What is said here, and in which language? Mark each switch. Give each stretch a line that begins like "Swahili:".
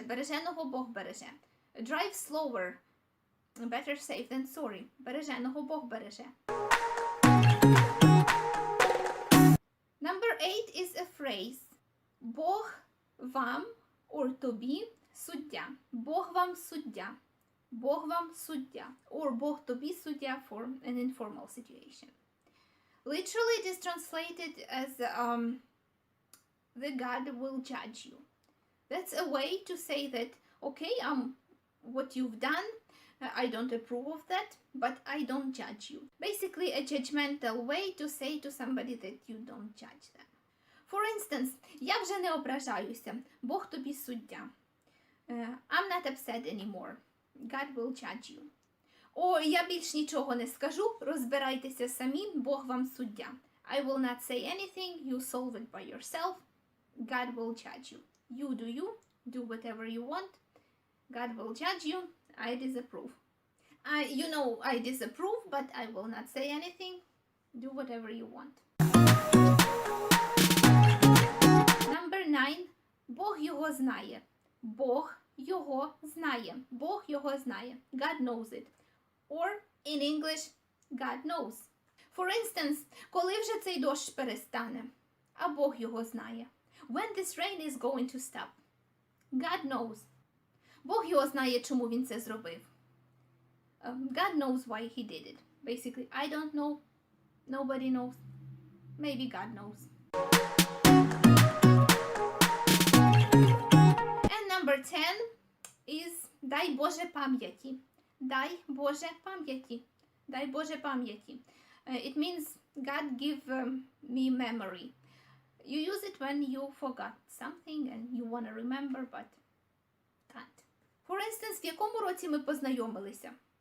Ukrainian: Береженого Бог береже.
English: Drive slower. Better safe than sorry.
Ukrainian: Береженого Бог береже.
English: Number 8 is a phrase.
Ukrainian: Бог вам or тобі суддя. Бог вам суддя. Бог вам суддя.
English: Or
Ukrainian: Бог тобі суддя
English: for an informal situation. Literally it is translated as the God will judge you. That's a way to say that, okay, what you've done, I don't approve of that, but I don't judge you. Basically a judgmental way to say to somebody that you don't judge them. For instance,
Ukrainian: я вже не ображаюся, Бог тобі суддя.
English: I'm not upset anymore. God will judge you.
Ukrainian: О, я більш нічого не скажу, розбирайтеся самі, Бог вам суддя.
English: I will not say anything, you solve it by yourself. God will judge you. You do whatever you want. God will judge you. I disapprove. I disapprove, but I will not say anything. Do whatever you want. Number 9.
Ukrainian: Бог його знає. Бог його знає. Бог його знає.
English: God knows it. Or, in English, God knows. For instance,
Ukrainian: коли вже цей дощ перестане? А Бог його знає.
English: When this rain is going to stop? God knows.
Ukrainian: Бог його знає, чому він це зробив.
English: God knows why he did it. Basically, I don't know. Nobody knows. Maybe God knows. And number 10 is
Ukrainian: дай Боже пам'яті. Дай Боже пам'яті. Дай Боже пам'яті.
English: It means God give me memory. You use it when you forgot something and you want to remember, but can't. For instance,
Ukrainian: в якому році ми познайомилися?